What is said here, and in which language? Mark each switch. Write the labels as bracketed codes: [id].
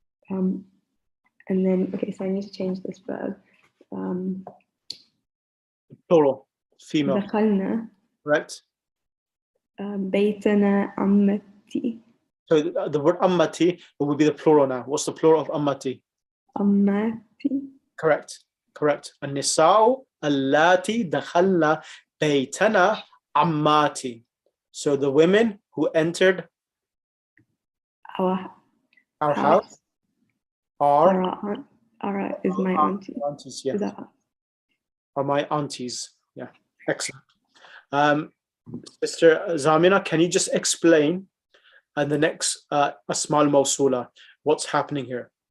[en] And then so I need to change this verb. Plural, female. [ar] دخلنا. [en] Correct. [ar] بيتنا عمتي. [en] So the word ammati will be the plural now. What's the plural of ammati? [ar] عماتي. [en] Correct. [ar] النساء اللاتي دخلنا بيتنا عماتي. [en] So the women who entered our house are is my auntie. Aunties, yeah. Is that Are my aunties. Yeah. Excellent. Sister Zamina, can you just explain the next Asma al-Mawsula, what's happening here?